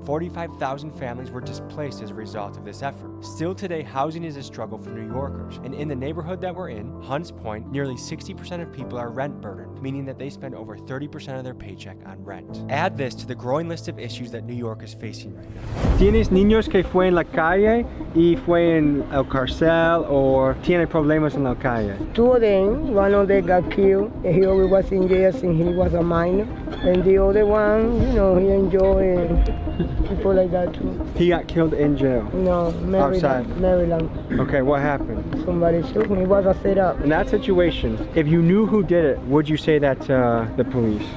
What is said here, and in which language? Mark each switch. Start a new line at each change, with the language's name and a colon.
English: 45,000 families were displaced as a result of this effort. Still today, housing is a struggle for New Yorkers, and in the neighborhood that we're in, Hunts Point, nearly 60% of people are rent burdened, meaning that they spend over 30% of their paycheck on rent. Add this to the growing list of issues that New York is facing right now.
Spanish: ¿Tienes niños que fue en la calle y fue en el cárcel o tiene problemas en la calle?
English: Two of them, one of them got killed, and he always was in jail since he was a minor. And the other one, you know, he enjoyed people like that too. He got killed in jail? No, Maryland. Outside? Maryland. Okay, what happened? Somebody shoot him. He was a setup. In that situation, if you knew who did it, would you say that to the police?